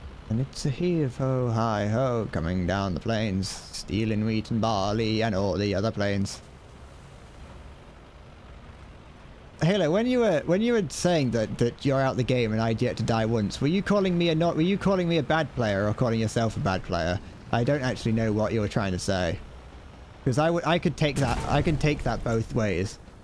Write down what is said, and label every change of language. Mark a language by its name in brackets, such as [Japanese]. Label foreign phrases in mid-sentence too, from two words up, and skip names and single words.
[English] And it's a heave-ho, hi-ho, coming down the plains, stealing wheat and barley and all the other plains. Halo, when you were saying that you're out the game and I'd yet to die once, were you calling me a bad player or calling yourself a bad player? I don't actually know what you were trying to say. Because I could take that both ways.